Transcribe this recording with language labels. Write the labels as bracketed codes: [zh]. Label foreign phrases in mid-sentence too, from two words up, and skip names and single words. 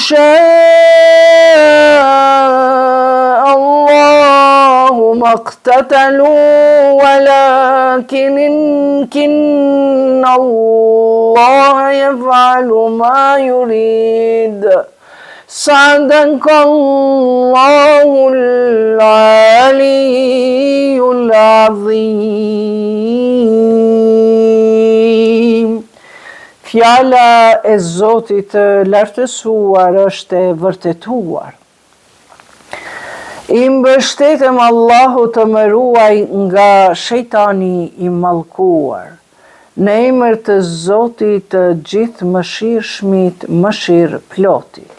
[ar] شاء الله ما اقتتلوا ولكن الله يفعل ما يريد. صدق الله العلي العظيم. [sq] Fjala e Zotit lartësuar është e vërtetuar. I mbështetem Allahu të më ruaj nga shejtani I mallkuar. Në emër të Zotit të gjithë mëshirshmit, mëshirëplotit.